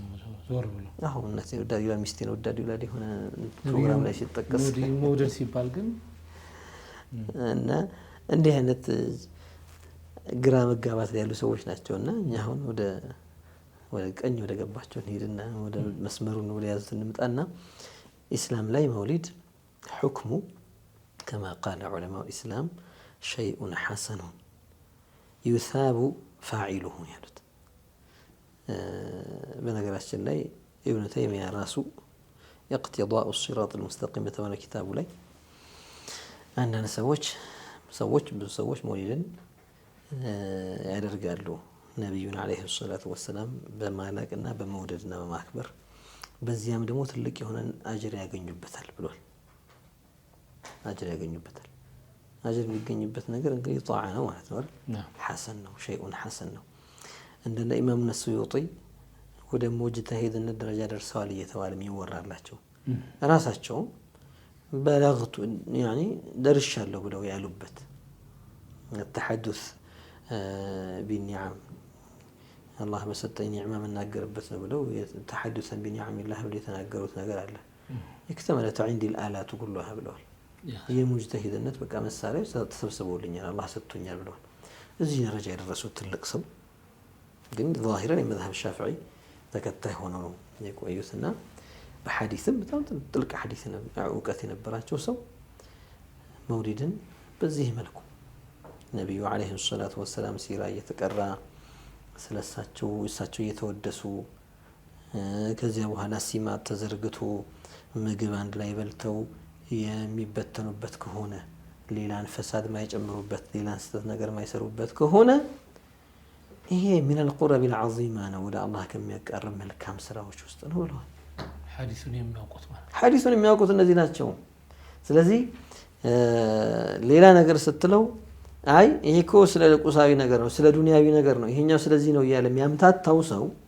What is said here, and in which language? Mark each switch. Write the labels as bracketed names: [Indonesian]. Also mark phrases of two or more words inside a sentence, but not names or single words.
[Amharic] ዞር ብሎ። አሁን እናቴን ወዳለሁ ይላል፣ ሚስቴን ወዳለሁ ይላል የሆነ ፕሮግራም ላይ ሲጠቀስ መውደድ ሲባል ግን እና እንዲህ አይነት ግራ መጋባት ያሉ ሰዎች ናቸውና እኛ አሁን ወደ ቀኝ ወደ ገባቸው እንሄድና ወደ መስመሩን ወደ ያዙት እንምጣና ኢስላም ላይ መውሊድ ሁክሙ [Arabic] كما قال علماء الإسلام شيء حسن يثاب فاعله [Amharic] ያሉት በነገራችን ላይ ኢብኑ ተይሚያ ራሱ اقتضاء الصراط المستقيم በተባለ ኪታቡ ላይ አንዳንድ ብዙ ሰዎች መውሊድን ያደርጋሉ ነብዩን [Arabic] عليه الصلاة والسلام [Amharic] በማላቅና በመውደድና በማክበር በዚያም ደግሞ ትልቅ የሆነ አጅር ያገኙበታል ብሏል። አጅር ያገኙበታል። አጅር የሚገኝበት ነገር እንግዲህ ጣዓ ነው ማለት ነው አይደል? ሐሰን ነው፣ [Arabic] شيء حسن [Amharic] ነው። እንደነ ኢማም ነስዩጢ ወደ ሙጅተሂድነት ደረጃ ደርሰዋል እየተባለ የሚወራላቸው ራሳቸው በለግቱ ያኒ ደርሻለሁ ብለው ያሉበት [Arabic] التحدث بالنعم [Amharic] الله በሰጠኝ ኒዕማ መናገርበት ነው ብለው [Arabic] تحدث بنعم الله [Amharic] ብለው የተናገሩት ነገር አለ። [Arabic] اكتملت عندي الآلات كلها [Amharic] ብለዋል። የሙጅተሂድነት በቃ መሳሪያዎች ተሰብስበውልኛል አላህ ሰጥቶኛል ብለዋል። እዚህ ደረጃ የደረሱት ትልቅ ሰው ግን ዛሂረን የመዝሀብ ሻፊዒ ተከታይ ሆነው ነው የቆዩትና በሐዲስም በጣም ጥልቅ ሐዲስ እውቀት የነበራቸው ሰው መውሊድን በዚህ መልኩ ነብዩ [Arabic] عليه الصلاة والسلام [Amharic] ሲራ እየተቀራ ስለሳቸው እሳቸው እየተወደሱ ከዚያ በኋላ ሲማት ተዘርግቶ ምግብ አንድ ላይ በልተው የሚበተኑበት ከሆነ ሌላን ፈሳድ ማይጨምሩበት ሌላን ስተት ነገር ማይሰሩበት ከሆነ ይሄ [Arabic] من القرب العظيمة [Amharic] ነው ወደ አላህ ከሚያቀርብ መልካም ስራዎች ውስጥ ነው ብለዋል። ሐዲሱን የሚያውቁት እነዚህ ናቸው። ስለዚህ ሌላ ነገር ስትለው አይ ይሄ እኮ ስለ ቁሳዊ ነገር ነው ስለ ዱንያዊ ነገር ነው ይሄኛው ስለዚህ ነው እያለ የሚያምታታው ሰው